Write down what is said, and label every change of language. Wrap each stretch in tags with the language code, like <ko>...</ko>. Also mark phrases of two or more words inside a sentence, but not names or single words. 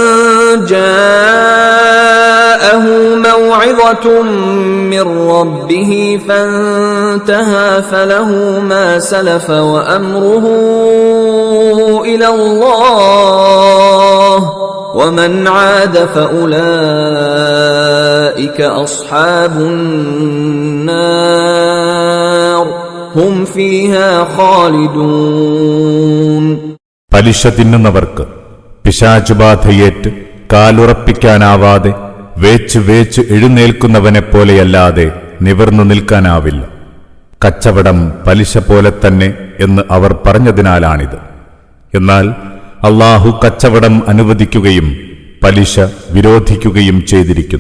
<ar>جاءه موعظة من ربه فانتهى فله ما سلف وأمره إلى الله ومن عاد فأولئك أصحاب النار هم فيها خالدون.</ar> <ml>പലിശ തിന്നുന്നവർക്ക് പിശാചുബാധയേറ്റ് കാലുറപ്പിക്കാനാവാതെ വേച്ച് എഴുന്നേൽക്കുന്നവനെപ്പോലെയല്ലാതെ നിവർന്നു നിൽക്കാനാവില്ല. കച്ചവടം പലിശ പോലെ തന്നെ എന്ന് അവർ പറഞ്ഞതിനാലാണിത്. എന്നാൽ അല്ലാഹു കച്ചവടം അനുവദിക്കുകയും പലിശ വിരോധിക്കുകയും ചെയ്തിരിക്കുന്നു.</ml>